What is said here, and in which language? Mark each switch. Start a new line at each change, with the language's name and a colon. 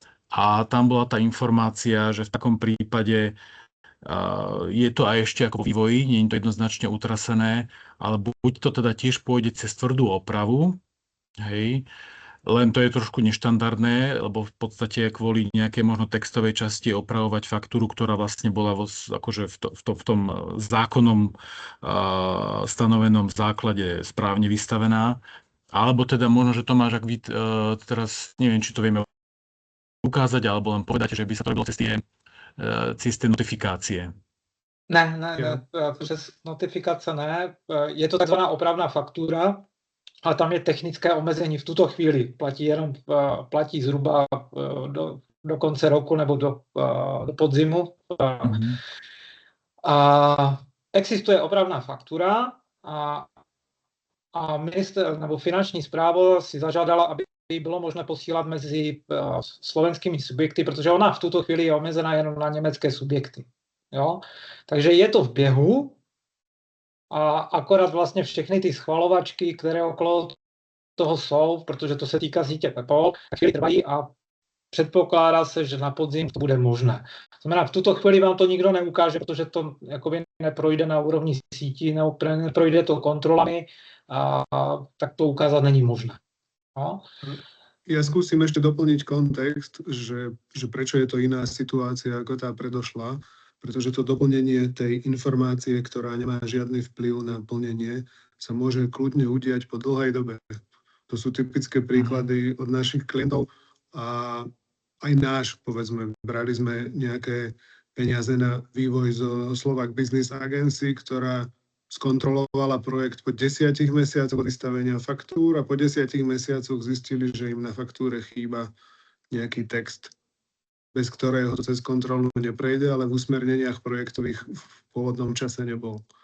Slovak: A tam bola tá informácia, že v takom prípade je to aj ešte ako vo vývoji, nie je to jednoznačne utrasené, ale buď to teda tiež pôjde cez tvrdú opravu, hej, len to je trošku neštandardné, lebo v podstate kvôli nejakej možno textovej časti opravovať faktúru, ktorá vlastne bola akože v tom zákonom stanovenom základe správne vystavená. Alebo teda možno, že to máš, ak vy teraz, neviem, či to vieme ukázať, alebo len povedať, že by sa to robilo cez tie notifikácie.
Czech: Ne, přes notifikace ne. Je to takzvaná opravná faktura, ale tam je technické omezení v tuto chvíli. Platí zhruba do konce roku nebo do podzimu. A existuje opravná faktura a minister nebo finanční správa si zažádala, aby bylo možné posílat mezi slovenskými subjekty, protože ona v tuto chvíli je omezená jenom na německé subjekty. Jo? Takže je to v běhu a akorát vlastně všechny ty schvalovačky, které okolo toho jsou, protože to se týká sítě PEPOL, chvíli trvají a předpokládá se, že na podzim to bude možné. Znamená, v tuto chvíli vám to nikdo neukáže, protože to jakoby neprojde na úrovni sítí, neprojde to kontrolami, a tak to ukázať není možné. No?
Slovak: Ja skúsim ešte doplniť kontext, že prečo je to iná situácia ako tá predošla, pretože to doplnenie tej informácie, ktorá nemá žiadny vplyv na plnenie, sa môže kľudne udiať po dlhej dobe. To sú typické príklady od našich klientov a aj náš, povedzme, brali sme nejaké peniaze na vývoj zo Slovak Business Agency, ktorá skontrolovala projekt po 10 mesiacoch vystavenia faktúr a po 10 mesiacoch zistili, že im na faktúre chýba nejaký text, bez ktorého to cez kontrolu neprejde, ale v usmerneniach projektových v pôvodnom čase nebol.